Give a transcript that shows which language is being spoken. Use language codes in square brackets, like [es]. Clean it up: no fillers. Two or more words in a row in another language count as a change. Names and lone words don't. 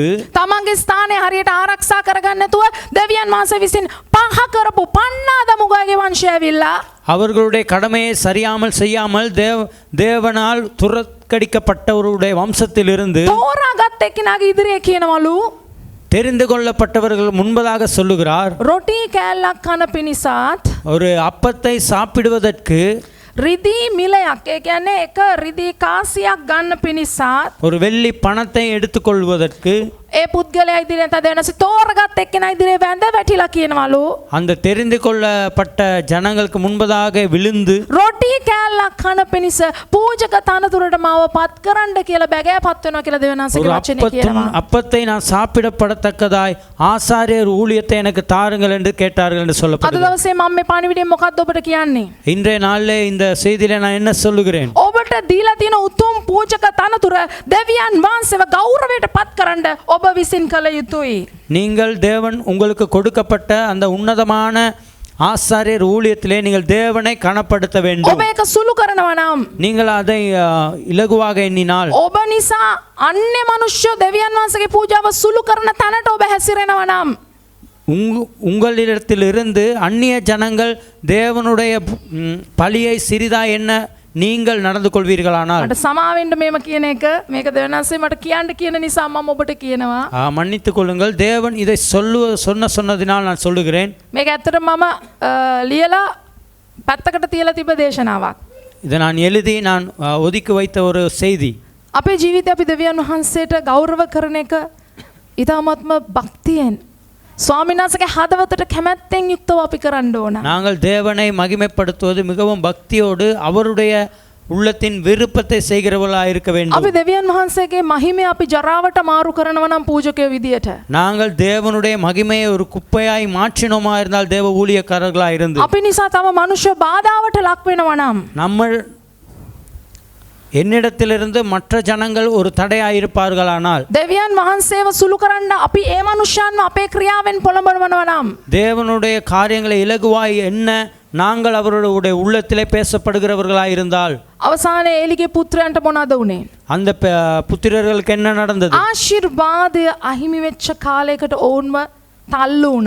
[si] තමන්ගේ ස්ථානය හරියට ආරක්ෂා කරගන්න නැතුව දෙවියන් වහන්සේ විසින් පහ කරපු පන්නාදමුගාගේ වංශය ඇවිල්ලා [ta] அவர்களுடைய கடமையை சரியாமல் செய்யாமல் தேவனால் துரக்கடிக்கப்பட்டவருடைய வம்சத்திலிருந்து [si] තෝරාගත් එක්කෙනාගේ ඉදිරියේ කියනවලු [ta] தெரிந்து கொள்ளப்பட்டவர்கள் முன்பதாக சொல்லுகிறார், [si] රොටි කෑල්ලක් කන පිණිසත් [ta] ஒரு அப்பத்தை சாப்பிடுவதற்கு [si] රිදී මිලයක් ඒ කියන්නේ එක රිදී කාසියක් ගන්න පිණිසත් [ta] ஒரு வெள்ளி பணத்தை எடுத்துக்கொள்வதற்கு [si] ඒ පුද්ගලයා ඉදිරියේ තදෙනසි තෝරාගත් එක්කෙනා ඉදිරියේ වැඳ වැටිලා කියනවලු [ta] அந்த தெரிந்து கொள்ளப்பட்ட ஜனங்களுக்கு முன்பதாக விழுந்து [si] රොටි කෑල්ලක් කන පිණිස පූජක තනතුරට මාව පත් කරන්න කියලා බැගෑපත් වෙනවා කියලා දෙවියන්වහන්සේගේ වචනේ කියනවා. [ta] அப்பத்தை நான் சாப்பிடப்படத்தக்கதாய் ஆசாரியர் ஊழியத்தை எனக்கு தாருங்கள் என்று கேட்டார்கள் என்று [si] අද [ta] சொல்லப்படுகிறது. [si] දවසේ මම මේ පණිවිඩයෙන් මොකක්ද ඔබට කියන්නේ? [ta] இன்றைய நாளிலே இந்த செய்தியிலே நான் என்ன சொல்லுகிறேன்? [si] ඔබට ඔබට දීලා තියෙන උතුම් පූජක තනතුර දෙවියන් වහන්සේව ගෞරවයට පත් කරන්න ඔබ විසින් කළ යුතුයි. [ta] நீங்கள் தேவன் உங்களுக்கு கொடுக்கப்பட்ட அந்த உன்னதமான ஆசாரியர் ஊழியத்திலே நீங்கள் தேவனை கனப்படுத்த வேண்டும். [si] ඔබ ඒක සුළු කරනවා නම් [ta] நீங்கள் அதை இலகுவாக எண்ணினால் [si] ඔබ නිසා අන්‍ය මනුෂ්‍ය දෙවියන් වහන්සේගේ පූජාව සුළු කරන තැනට ඔබ හැසිරෙනවා නම් [ta] உங்களிடத்திலிருந்து அந்நிய ஜனங்கள் தேவனுடைய பலியை சிறிதா என்ன நீங்கள் நடந்து கொள்வீர்களானால் [si] මට සමාවෙන්න මේම කියන එක මේක දෙවියන් වහන්සේ මට කියන්න කියන නිසා මම ඔබට කියනවා. [ta] மன்னித்துக் கொள்ளுங்கள். தேவன் இதை சொன்னதினால் நான் சொல்லுகிறேன். [si] මේක ඇත්තට මම ලියලා පැත්තකට තියලා තිබ්බ දේශනාවක්. [ta] இதை நான் எழுதி நான் ஒதுக்கி வைத்த ஒரு செய்தி. [si] අපේ ජීවිතේ අපි දෙවියන් වහන්සේට ගෞරව කරන එක ඊටාත්ම භක්තියෙන් ස්වාමීන් වහන්සේගේ හදවතට කැමැත්තෙන් යුක්තව අපි කරන්න ඕන. [ta] நாங்கள் தேவனை மகிமைப்படுத்துவது மிகவும் பக்தியோடு அவருடைய உள்ளத்தின் விருப்பத்தை செய்கிறவர்களாக இருக்க வேண்டும். [si] අපි දෙවියන් වහන්සේගේ මහිමය අපි ජරාවට මාරු කරනවා නම් පූජකයෝ විදියට. [ta] நாங்கள் தேவனுடைய மகிமையை ஒரு குப்பையாய் மாற்றினோமா இருந்தால் தேவ ஊழியக்காரர்களாக இருந்து [si] අපි නිසා තම මනුෂ්‍ය බාධාවට ලක් වෙනවා නම් [ta] நம்ம என்னிடத்திலிருந்து மற்ற ஜனங்கள் ஒரு தடையாக இருப்பார்களானால் [si] දෙවියන් වහන්සේව සුළු කරන්න අපි ඒ මනුෂ්‍යයන්ව අපේ ක්‍රියාවෙන් පොළඹවනවා නම් [ta] தேவனுடைய காரியங்களை இலகுவாய் என்ன நாங்கள் அவருடைய உள்ளத்திலே பேசப்படுகிறவர்களாக இருந்தால் [si] අවසානයේ ඒලිගේ පුත්‍රයන්ට මොනවද වුනේ? [ta] அந்த புத்திரர்களுக்கு என்ன நடந்தது? [si] ආශිර්වාදය අහිමි වෙච්ච කාලයකට ඕන්ව තල්ලු වුණා.